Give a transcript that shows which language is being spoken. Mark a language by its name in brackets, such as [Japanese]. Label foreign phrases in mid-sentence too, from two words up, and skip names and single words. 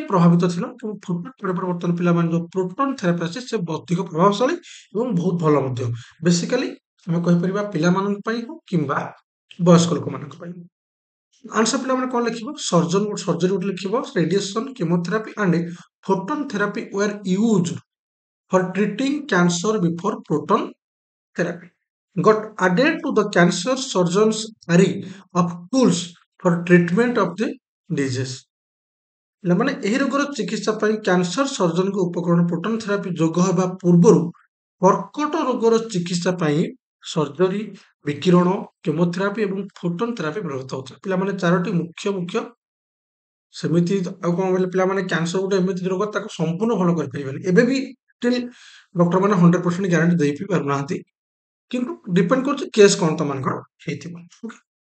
[Odia] ପ୍ରଭାବିତ ଥିଲା କିନ୍ତୁ ଫୋଟନ ପରେ ବର୍ତ୍ତମାନ ପିଲାମାନେ ଯୋଉ [English] proton therapy [Odia] ଅଛି ସେ ଅଧିକ ପ୍ରଭାବଶାଳୀ ଏବଂ ବହୁତ ଭଲ ମଧ୍ୟ ବେସିକାଲି ଆମେ କହିପାରିବା ପିଲାମାନଙ୍କ ପାଇଁ ହଉ କିମ୍ବା ବୟସ୍କ ଲୋକମାନଙ୍କ ପାଇଁ ଆନ୍ସର ପିଲାମାନେ କଣ ଲେଖିବ ସର୍ଜରୀ ଗୋଟେ ଲେଖିବ [English] radiation chemotherapy and photon therapy were used for treating cancer before proton therapy got added to the cancer surgeon's array of tools for treatment of the disease. [Odia] ମାନେ ଏହି ରୋଗର ଚିକିତ୍ସା ପାଇଁ କ୍ୟାନ୍ସର ସର୍ଜନଙ୍କ ଉପକରଣ [English] proton therapy [Odia] ଯୋଗ ହେବା ପୂର୍ବରୁ କର୍କଟ ରୋଗର ଚିକିତ୍ସା ପାଇଁ ସର୍ଜରୀ ବିକିରଣ କେମୋଥେରାପି ଏବଂ [English] photon therapy [Odia] ବ୍ୟବହୃତ ହଉଥିଲା ପିଲାମାନେ ଚାରୋଟି ମୁଖ୍ୟ ସେମିତି ଆଉ କଣ କହିଲେ ପିଲାମାନେ କ୍ୟାନ୍ସର ଗୋଟେ ଏମିତି ରୋଗ ତାକୁ ସମ୍ପୂର୍ଣ୍ଣ ଭଲ କରିପାରିବେନି ଏବେ ବି [English] still doctor [Odia] ମାନେ 100% ଗ୍ୟାରେଣ୍ଟି ଦେଇ ପାରୁନାହାନ୍ତି କିନ୍ତୁ ଡିପେଣ୍ଡ କରୁଛି କେସ୍ କଣ ତମମାନଙ୍କର ହେଇଥିବ ଓକେ